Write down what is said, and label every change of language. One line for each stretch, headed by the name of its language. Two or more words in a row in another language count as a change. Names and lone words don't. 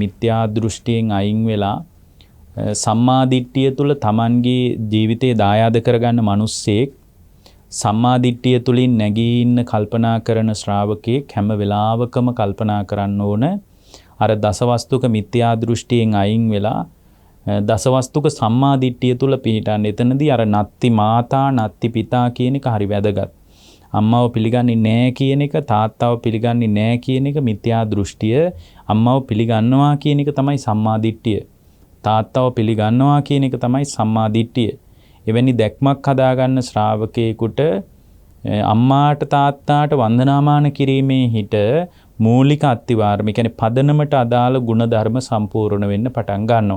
Sinhala: මිත්‍යා දෘෂ්ටියෙන් අයින් වෙලා සම්මාදිට්ඨිය තුල Tamanගේ ජීවිතේ දායාද කරගන්න මිනිස්සෙක්, සම්මාදිට්ඨිය තුලින් නැගී ඉන්න කල්පනා කරන ශ්‍රාවකයෙක් හැම වෙලාවකම කල්පනා කරන්න ඕන අර දසවස්තුක මිත්‍යා දෘෂ්ටියෙන් අයින් වෙලා දසවස්තුක සම්මාදිට්ඨිය තුල පිහිටන්න. එතනදී අර
Pali: නත්ති මාතා නත්ති පිතා
Sinhala: කියන එක හරි වැදගත්. අම්මව පිළිගන්නේ නැහැ කියන එක, තාත්තව පිළිගන්නේ නැහැ කියන එක මිත්‍යා දෘෂ්ටිය. අම්මව පිළිගන්නවා කියන එක තමයි සම්මාදිට්ඨිය. තාත්තව පිළිගන්නවා කියන එක තමයි සම්මාදිට්ඨිය. එවැනි දැක්මක් හදාගන්න ශ්‍රාවකයෙකුට අම්මාට තාත්තාට වන්දනාමාන කිරීමේ හිට මූලික අත්තිවාරම, කියන්නේ පදනමට අදාළ ගුණධර්ම සම්පූර්ණ වෙන්න පටන් ගන්නවා.